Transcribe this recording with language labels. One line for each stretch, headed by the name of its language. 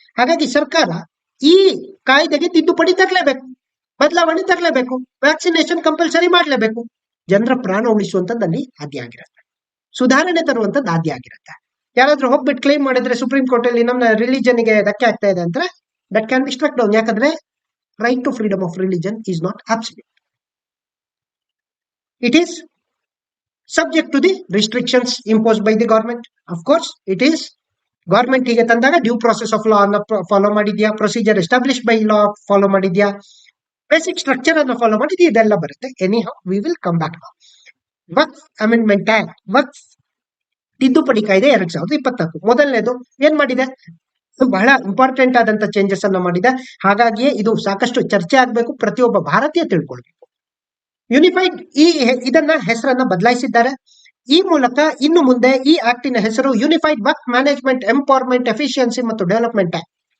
Kannada: ಹಾಗಾಗಿ ಸರ್ಕಾರ ಈ ಕಾಯ್ದೆಗೆ ತಿದ್ದುಪಡಿ ತರಲೇಬೇಕು, ಬದಲಾವಣೆ ತರಲೇಬೇಕು, ವ್ಯಾಕ್ಸಿನೇಷನ್ ಕಂಪಲ್ಸರಿ ಮಾಡಲೇಬೇಕು. ಜನರ ಪ್ರಾಣ ಉಳಿಸುವಂತದ್ದಲ್ಲಿ ಆದ್ಯ ಆಗಿರುತ್ತೆ, ಸುಧಾರಣೆ ತರುವಂತದ್ದು ಆದ್ಯ ಆಗಿರುತ್ತೆ. ಯಾರಾದ್ರೂ ಹೋಗ್ಬಿಟ್ಟು ಕ್ಲೈಮ್ ಮಾಡಿದ್ರೆ ಸುಪ್ರೀಂ ಕೋರ್ಟ್ ಅಲ್ಲಿ ನಮ್ಮ ರಿಲಿಜನ್ಗೆ ಧಕ್ಕೆ ಆಗ್ತಾ ಇದೆ ಅಂದ್ರೆ
English: That can be struck down.
Kannada: ಯಾಕಂದ್ರೆ
English: right to freedom of religion is not absolute. It is subject to the restrictions imposed by the government. Of course, it is government
Kannada: hige tandaga
English: due process of law anna follow madidya, procedure established by law follow madidya, basic structure anna follow madidya,
Kannada: idella barutte.
English: Anyhow, we will come back now.
Kannada: Waqf Amendment Act, Waqf ತಿದ್ದುಪಡಿ ಕಾಯ್ದೆ 2024 ಮೊದಲನೇದು ಏನ್ ಮಾಡಿದೆ, ಬಹಳ important ಆದಂತ changes ಅನ್ನ ಮಾಡಿದೆ. ಹಾಗಾಗಿಯೇ ಇದು ಸಾಕಷ್ಟು ಚರ್ಚೆ ಆಗ್ಬೇಕು, ಪ್ರತಿಯೊಬ್ಬ ಭಾರತೀಯ ತಿಳ್ಕೊಳ್ಬೇಕು. ಯೂನಿಫೈಡ್ ಇದನ್ನ ಹೆಸರನ್ನ ಬದಲಾಯಿಸಿದ್ದಾರೆ. ಈ ಮೂಲಕ ಇನ್ನು ಮುಂದೆ ಈ ಆಕ್ಟಿನ ಹೆಸರು ಯೂನಿಫೈಡ್ ವಕ್ಫ್ ಮ್ಯಾನೇಜ್ಮೆಂಟ್ ಎಂಪವರ್ಮೆಂಟ್ ಎಫಿಷಿಯನ್ಸಿ ಮತ್ತು ಡೆವಲಪ್ಮೆಂಟ್ ಆಕ್ಟ್.